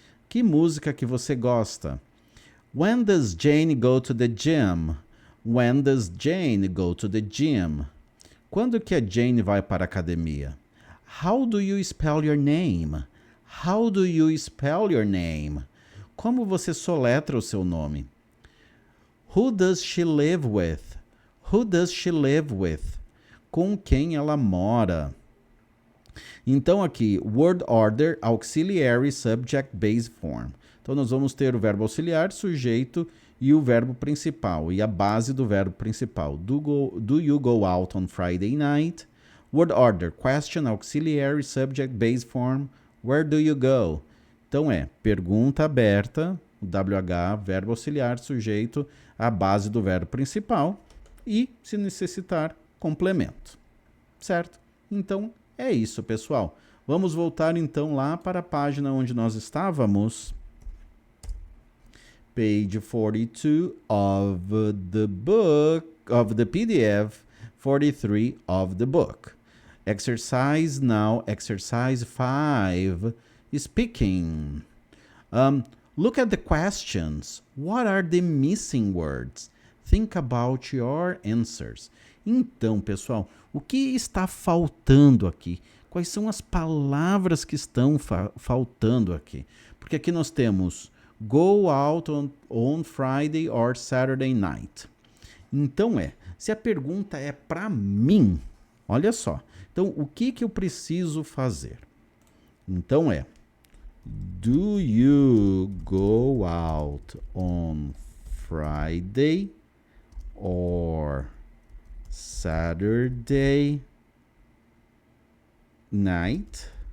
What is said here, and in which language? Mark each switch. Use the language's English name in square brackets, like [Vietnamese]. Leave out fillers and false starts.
[Portuguese] Que música que você gosta? [English] When does Jane go to the gym? When does Jane go to the gym? [Portuguese] Quando que a Jane vai para a academia? [English] How do you spell your name? How do you spell your name? [Portuguese] Como você soletra o seu nome? [English] Who does she live with? Who does she live with? [Portuguese] Com quem ela mora? Então aqui, [English] word order, auxiliary, subject, base form. [Portuguese] Então nós vamos ter o verbo auxiliar, sujeito e o verbo principal. E a base do verbo principal. [English] Do you go out on Friday night? Word order, question, auxiliary, subject, base form. Where do you go? [Portuguese] Então pergunta aberta, WH, verbo auxiliar, sujeito, a base do verbo principal e, se necessitar, complemento. Certo? Então, é isso, pessoal. Vamos voltar, então, lá para a página onde nós estávamos. [English] Page 42 of the book, of the PDF, 43 of the book. Exercise now, exercise 5, speaking. Look at the questions. What are the missing words? Think about your answers. [Portuguese] Então, pessoal, o que está faltando aqui? Quais são as palavras que estão faltando aqui? Porque aqui nós temos [English] go out on Friday or Saturday night. [Portuguese] Então se a pergunta é para mim, olha só. Então, o que eu preciso fazer? [English] Então do you go out on Friday or Saturday night?